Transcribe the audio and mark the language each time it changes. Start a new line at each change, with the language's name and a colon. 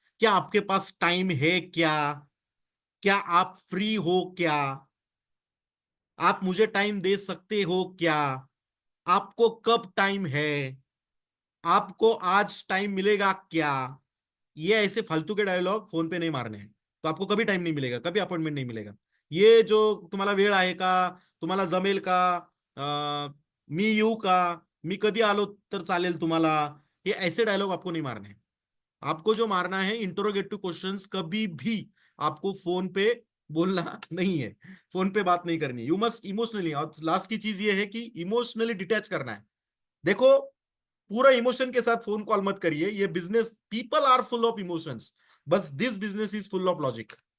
Hindi: क्या आपके पास टाइम है क्या? क्या आप फ्री हो क्या? आप मुझे टाइम दे सकते हो क्या? आपको कब टाइम है? आपको आज टाइम मिलेगा क्या? ये ऐसे फालतू के डायलॉग फोन पे नहीं मारने हैं। तो आपको कभी टाइम नहीं मिलेगा, कभी अपॉइंटमेंट नहीं मिलेगा। ये जो
Marathi: तुम्हाला वेळ आहे का, तुम्हाला जमेल का, मी येऊ का, मी कधी आलो तर चालेल तुम्हाला,
Hindi: ये ऐसे डायलॉग आपको नहीं मारने हैं। आपको जो मारना है इंटरोगेटिव क्वेश्चंस, कभी भी आपको फोन पे बोलना नहीं है। फोन पे बात नहीं करनी,
English: You must emotionally.
Hindi: और लास्ट की चीज ये है कि इमोशनली डिटैच करना है। देखो, पूरा इमोशन के साथ फोन कॉल मत करिए। ये business,
English: People are full of emotions, बस this business is full of logic.